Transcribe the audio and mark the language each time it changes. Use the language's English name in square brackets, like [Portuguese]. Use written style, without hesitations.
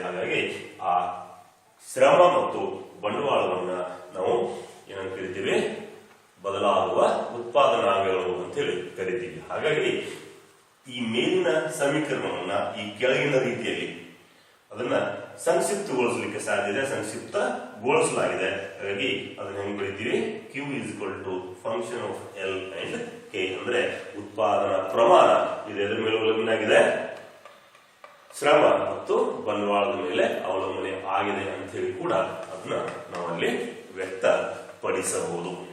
[Kannada] ಹಾಗಾಗಿ ಆ ಶ್ರಮ ಮತ್ತು ಬಂಡವಾಳವನ್ನ ನಾವು ಏನಂತ ಕರಿತೀವಿ? ಬದಲಾಗುವ ಉತ್ಪಾದನಾಂಗಗಳು ಅಂತ ಹೇಳಿ ಕರಿತೀವಿ. ಹಾಗಾಗಿ ಈ ಮೇಲಿನ ಸಮೀಕರಣವನ್ನ ಈ ಕೆಳಗಿನ ರೀತಿಯಲ್ಲಿ ಅದನ್ನ ಸಂಕ್ಷಿಪ್ತಗೊಳಿಸಲಿಕ್ಕೆ ಸಾಧ್ಯ ಇದೆ, ಸಂಕ್ಷಿಪ್ತಗೊಳಿಸಲಾಗಿದೆ. ಹಾಗಾಗಿ ಅದನ್ನ ಹೆಂಗ್ ಬರೀತೀವಿ? [English] Q is equal to function of L and K. [Kannada] ಅಂದ್ರೆ ಉತ್ಪಾದನಾ ಪ್ರಮಾಣ ಇದು ಎದ್ರ ಮೇಲೆ ಅವಲಂಬನೆಯಾಗಿದೆ? ಶ್ರಮ ಮತ್ತು ಬಂಡವಾಳದ ಮೇಲೆ ಅವಲಂಬನೆ ಆಗಿದೆ ಅಂತ ಹೇಳಿ ಕೂಡ ಅದನ್ನ ನಾವಲ್ಲಿ ವ್ಯಕ್ತಪಡಿಸಬಹುದು.